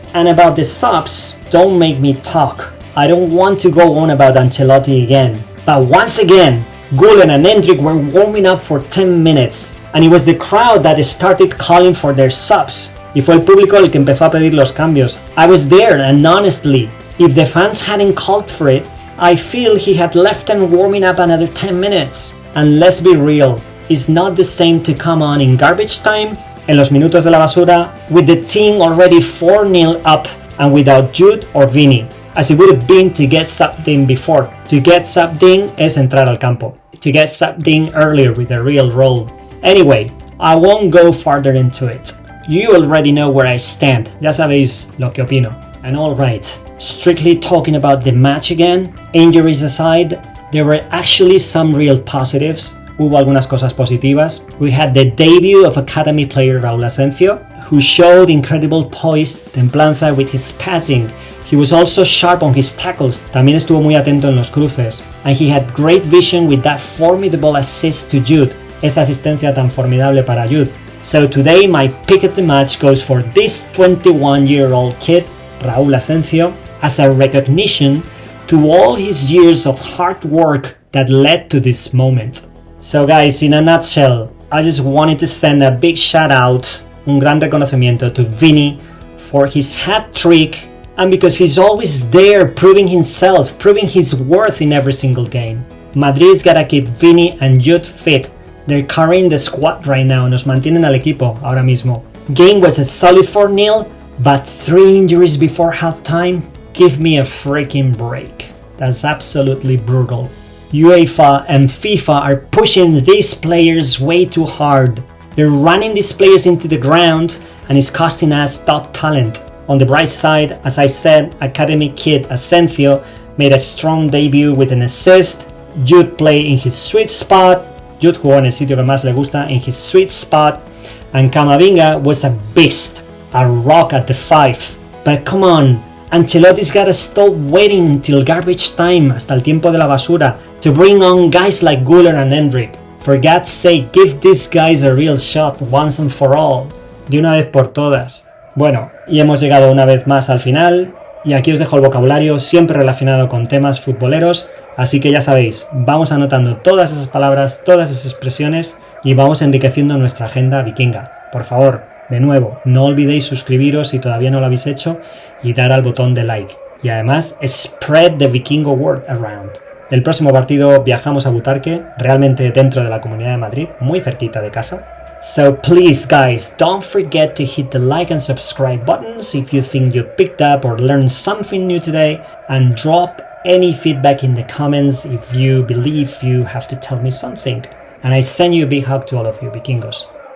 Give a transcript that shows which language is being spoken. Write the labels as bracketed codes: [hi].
[en] And about the subs, don't make me talk. I don't want to go on about Ancelotti again. But once again, Gulen and Hendrik were warming up for 10 minutes. And it was the crowd that started calling for their subs. [es] Y fue el público el que empezó a pedir los cambios. [en] I was there, and honestly, if the fans hadn't called for it, I feel he had left them warming up another 10 minutes. And let's be real, it's not the same to come on in garbage time, [es] en los minutos de la basura, [en] with the team already 4-0 up and without Jude or Vini, as it would have been to get subbed in before. To get subbed in [es] es entrar al campo. [en] To get subbed in earlier with a real role. Anyway, I won't go further into it. You already know where I stand. [es] Ya sabéis lo que opino. [en] And alright, strictly talking about the match again, injuries aside, there were actually some real positives. [es] Hubo algunas cosas positivas. [en] We had the debut of academy player Raúl Asensio, who showed incredible poise, templanza with his passing. He was also sharp on his tackles. [es] También estuvo muy atento en los cruces. [en] And he had great vision with that formidable assist to Jude. [es] Esa asistencia tan formidable para Jude. [en] So today my pick of the match goes for this 21-year-old kid, Raúl Asensio, as a recognition to all his years of hard work that led to this moment. So guys, in a nutshell, I just wanted to send a big shout out, [es] un gran reconocimiento [en] to Vini for his hat trick, and because he's always there proving himself, proving his worth in every single game. Madrid's gotta keep Vini and Jude fit. They're carrying the squad right now, [es] nos mantienen al equipo ahora mismo. [en] Game was a solid 4-0, but 3 injuries before halftime? Give me a freaking break. That's absolutely brutal. UEFA and FIFA are pushing these players way too hard. They're running these players into the ground and it's costing us top talent. On the bright side, as I said, academy kid Asensio made a strong debut with an assist. Jude played in his sweet spot. [es] Jude jugó en el sitio que más le gusta, [en] in his sweet spot. And Camavinga was a beast, a rock at the 5. But come on, Ancelotti's gotta stop waiting until garbage time, [es] hasta el tiempo de la basura, [en] to bring on guys like Guler and Hendrik. For God's sake, give these guys a real shot once and for all. [es] De una vez por todas. Bueno, y hemos llegado una vez más al final. Y aquí os dejo el vocabulario siempre relacionado con temas futboleros, así que ya sabéis, vamos anotando todas esas palabras, todas esas expresiones y vamos enriqueciendo nuestra agenda vikinga. Por favor, de nuevo, no olvidéis suscribiros si todavía no lo habéis hecho y dar al botón de like. Y además, [en] spread the vikingo word around. [es] El próximo partido viajamos a Butarque, realmente dentro de la Comunidad de Madrid, muy cerquita de casa. [en] So please guys, don't forget to hit the like and subscribe buttons if you think you picked up or learned something new today, and drop any feedback in the comments if you believe you have to tell me something. And I send you a big hug to all of you vikingos.